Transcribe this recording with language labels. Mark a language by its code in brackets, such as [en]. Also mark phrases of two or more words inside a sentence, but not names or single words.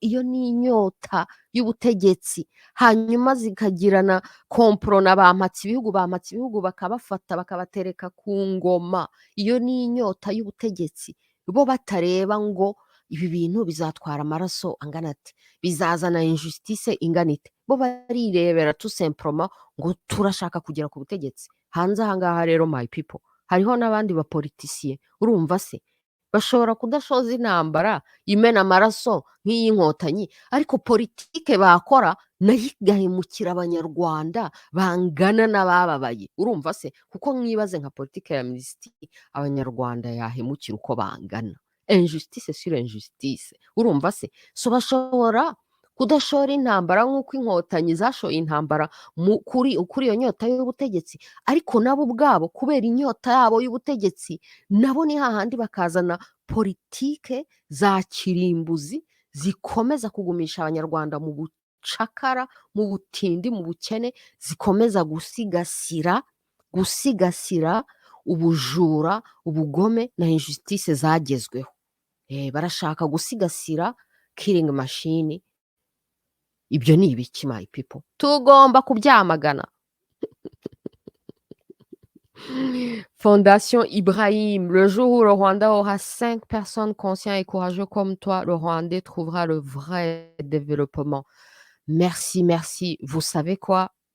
[rw] Iyo ni inyota y'ubutegetsi. Hanyuma zikagirana kompro na bampatse ibihugu bakabafata bakabatereka ku ngoma. Iyo ni inyota y'ubutegetsi. Bo batareba ngo ibi bintu bizatwara amaraso angana ati, bizazana injustice ingana ite. Bo barirebera [fr] tout simplement [rw] ngo turashaka kugera ku butegetsi. Hanze aha ngaha rero [en] my people, [rw] hariho n'abandi bapolitisiye. Urumva se, bashobora kudashoza intambara imena amaraso nk'iy'inkotanyi, ariko politike bakora nayo igahemukira abanyarwanda bangana n'abababaye. Urumva se, kuko mwibaze nka politike ya amnesty, abanyarwanda yahemukira uko bangana. [fr] Injustice sur injustice. [rw] Urumva se, so bashobora kudashora intambara nk'uko inkotanyi zashoye intambara kuri iyo nyota y'ubutegetsi, ariko nabo ubwabo kubera inyota yabo y'ubutegetsi, nabo ni hahandi bakazana politike za kirimbuzi zikomeza kugumisha abanyarwanda mu bucakara, mu butindi, mu bukene, zikomeza gusigasira ubujura, ubugome na injustice zagezweho. Barashaka gusigasira [en] killing machine. [rw] Ibyo ni ibiki [en] my people? [rw] Tugomba kubyamagana. [fr] Fondation Ibrahim, le jour où le Rwanda aura 5 personnes conscientes et courageuses comme toi, le Rwandais trouvera le vrai développement. Merci, merci. Vous savez quoi?